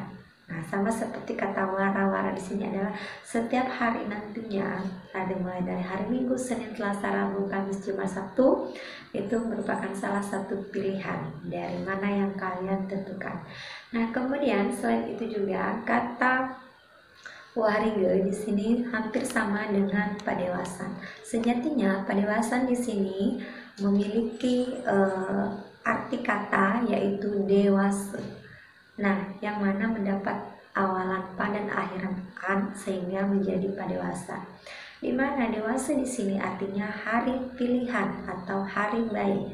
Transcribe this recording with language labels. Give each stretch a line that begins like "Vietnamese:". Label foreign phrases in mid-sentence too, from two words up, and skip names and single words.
Indonesian: Nah, sama seperti kata wara-wara di sini adalah setiap hari nantinya, ada mulai dari hari Minggu, Senin, Selasa, Rabu, Kamis, Jumat, Sabtu, itu merupakan salah satu pilihan dari mana yang kalian tentukan. Nah, kemudian selain itu juga kata wariga di sini hampir sama dengan padewasan. Sejatinya padewasan di sini memiliki arti kata yaitu dewasa. Nah, yang mana mendapat awalan pa dan akhiran an sehingga menjadi padewasan. Di mana dewasa di sini artinya hari pilihan atau hari baik.